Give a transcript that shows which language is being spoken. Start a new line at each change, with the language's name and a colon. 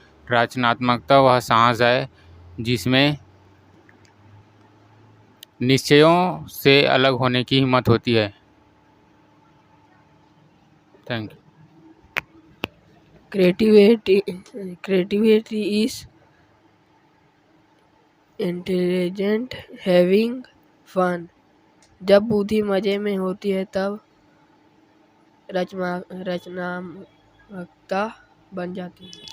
Hindi: रचनात्मकता वह साहस है जिसमें निश्चयों से अलग होने की हिम्मत होती है।
English: Thank you. Creativity is intelligent having fun.
Hindi: जब बुद्धि मजे में होती है तब रचनात्मकता बन जाती है।